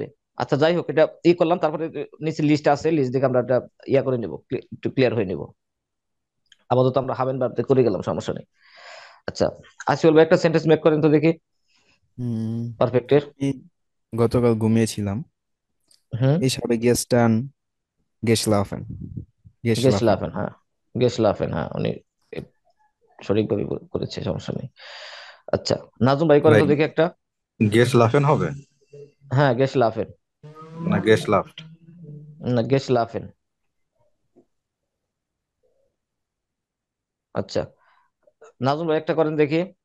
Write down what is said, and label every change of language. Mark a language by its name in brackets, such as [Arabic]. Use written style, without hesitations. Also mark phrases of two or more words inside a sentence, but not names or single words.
[Bangla] আচ্ছা, যাই হোক, এটা করলাম, তারপরে নিচে লিস্ট আছে, লিস্ট দেখে আমরা এটা করে নিব, একটু ক্লিয়ার হয়ে নিব। আপাতত আমরা হাবেন ভার্বতে করে গেলাম, সমস্যা নেই। আচ্ছা, আসিফুল ভাই একটা [English] sentence make [Bangla] করেন তো দেখি হুম পারফেক্টের। আমি গতকাল ঘুমিয়েছিলাম। হুম। [German] Ich habe gestern geschlafen. Geschlafen. [Bangla] গেসলাফেন, হ্যাঁ। গেসলাফেন, হ্যাঁ, উনি এ সঠিকভাবে করেছে, সমস্যা নেই। আচ্ছা, নাজুম ভাই করেন ভাই তো দেখি একটা। গেস লাফেন হবে হ্যাঁ, গেসলাফেন। না গেস লাফট? না, গেসলাফেন। আচ্ছা, নাজুম ভাই একটা করেন দেখি।